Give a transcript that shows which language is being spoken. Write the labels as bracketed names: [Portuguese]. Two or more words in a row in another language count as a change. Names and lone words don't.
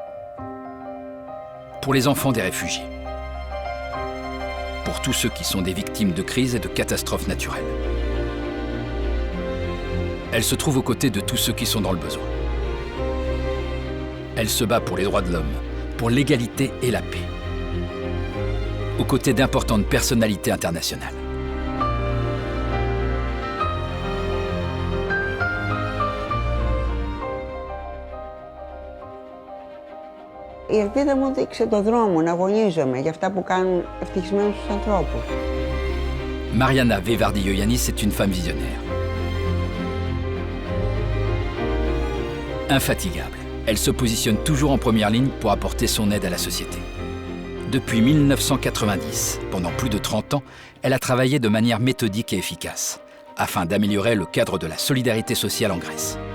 [French] Pour les enfants des réfugiés. Pour tous ceux qui sont des victimes de crises et de catastrophes naturelles. Elle se trouve aux côtés de tous ceux qui sont dans le besoin. Elle se bat pour les droits de l'homme, pour l'égalité et la paix, aux côtés d'importantes personnalités internationales. [Greek] Η ελπίδα μου δείξε το δρόμο να αγωνίζομαι για αυτά που κάνουν ευτυχισμένους τους ανθρώπους. [French] Mariana Vevardillo-Llanis est une femme visionnaire. Infatigable, elle se positionne toujours en première ligne pour apporter son aide à la société. Depuis 1990, pendant plus de 30 ans, elle a travaillé de manière méthodique et efficace, afin d'améliorer le cadre de la solidarité sociale en Grèce.